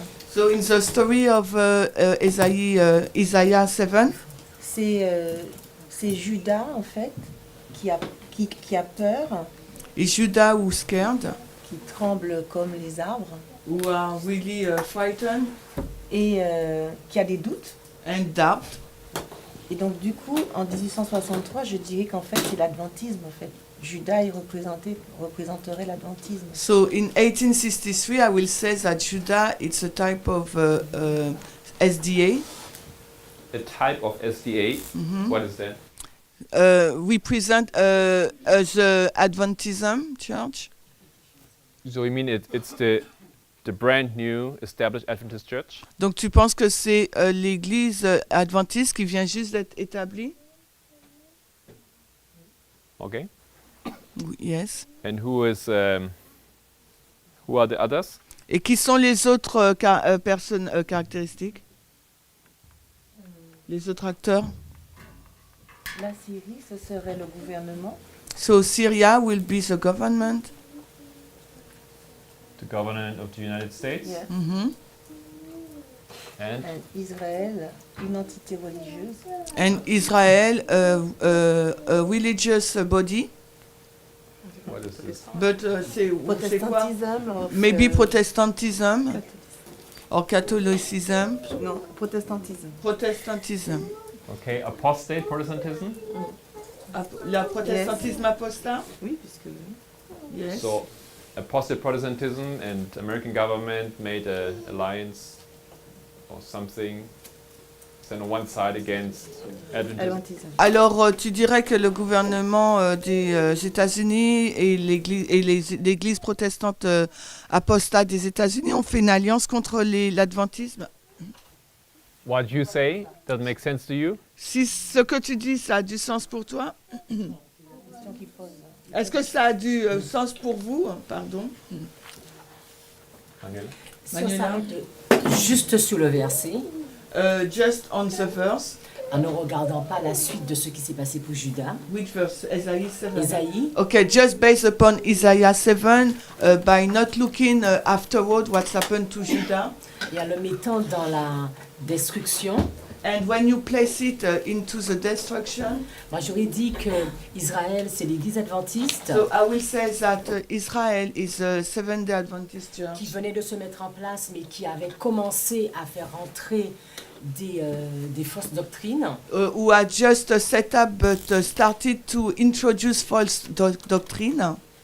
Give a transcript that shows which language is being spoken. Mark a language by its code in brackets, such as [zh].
[en] so in the story of Isaiah 7, [fr] c'est Judas en fait qui a peur, [en] is Judah who scared, [fr] qui tremble comme les arbres [en] who are really frightened [fr] et qui a des doutes. [en] and doubt. [fr] Et donc du coup, en 1863, je dirais qu'en fait c'est l'adventisme en fait. Judas il représenterait l'adventisme. [en] So in 1863, I will say that Judah it's a type of SDA. A type of SDA. What is that? Represent the Adventism Church. So you mean it's the the brand new established Adventist church? [fr] Donc tu penses que c'est l'église adventiste qui vient juste d'être établie? [en] Okay. [fr] Oui, [en] yes. And who are the others? [fr] Et qui sont les autres personnes caractéristiques? Les autres acteurs? La Syrie, ce serait le gouvernement. [en] So Syria will be the government. The government of the United States. Yeah. Mhm. And [fr] Israël, une entité religieuse. [en] And Israel, a religious body. what is this? But [fr] c'est quoi? Protestantisme. [en] Maybe Protestantism or Catholicism. [fr] Non, protestantisme. [en] Protestantism. Okay, apostate Protestantism. [fr] La protestantisme apostat? Oui, puisque. [en] Yes. So, apostate Protestantism and American government made an alliance or something. Stand on one side against Adventism. [fr] Adventisme. Alors, tu dirais que le gouvernement des États-Unis et l'église protestante apostate des États-Unis ont fait une alliance contre l'adventisme? [en] What you say doesn't make sense to you? [fr] Si ce que tu dis, ça a du sens pour toi? Question qu'il pose. Est-ce que ça a du sens pour vous? Pardon. Daniel? Si on Manuela? s'arrête juste sur le verset, [en] Just on the verse. [fr] en ne regardant pas la suite de ce qui s'est passé pour Judas, [en] Which verse? Isaiah 7. [fr] Ésaïe, [en] Okay, just based upon Isaiah 7, by not looking afterward what's happened to Judah. [fr] et en le mettant dans la destruction, [en] And when you place it into the destruction, [fr] moi j'aurais dit que Israël c'est l'église adventiste [en] so I will say that Israel is a Seventh-day Adventist [fr] qui [en] church [fr] venait de se mettre en place mais qui avait commencé à faire rentrer des fausses doctrines [en] who had just set up but started to introduce false doctrine,